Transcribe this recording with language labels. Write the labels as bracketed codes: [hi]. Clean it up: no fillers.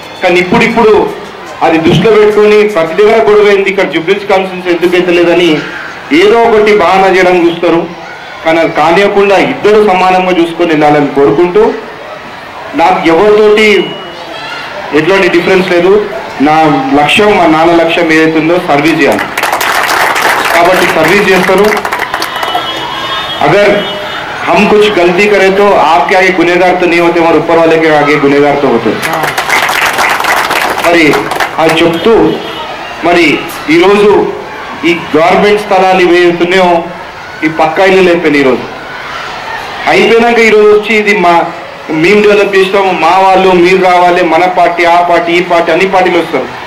[te] కానీ ఇప్పుడు అది దృష్టిలో పెట్టుకొని ప్రతి దగ్గర గొడవ అయింది, ఇక్కడ జుబ్లీహిల్స్ కాన్స్టిట్యున్సీ ఎందుకైతే లేదని ఏదో ఒకటి బహానా చేయడం చూస్తారు. కానీ అది కానివ్వకుండా ఇద్దరు సమానంగా చూసుకొని వెళ్ళాలని కోరుకుంటూ, నాకు ఎవరితోటి ఎటువంటి డిఫరెన్స్ లేదు. నా లక్ష్యం, మా నాన్న లక్ష్యం ఏదైతే ఉందో సర్వీస్ చేయాలి. కాబట్టి సర్వీస్ చేస్తారు. [hi] अगर हम कुछ गलती करें तो आपके आगे गुनहगार तो नहीं होते, और ऊपर वाले के आगे गुनहगार तो होते. [te] మరి అది చెప్తూ, మరి ఈరోజు ఈ గవర్నమెంట్ స్థలాలు ఏవైతున్నాయో ఈ పక్కా ఇల్లు అయిపోయినాయి. ఈరోజు అయిపోయినాక ఈరోజు వచ్చి ఇది మేము డెవలప్ చేస్తాము, మా వాళ్ళు, మీరు రావాలి, మన పార్టీ, ఆ పార్టీ, ఈ పార్టీ, అన్ని పార్టీలు వస్తారు.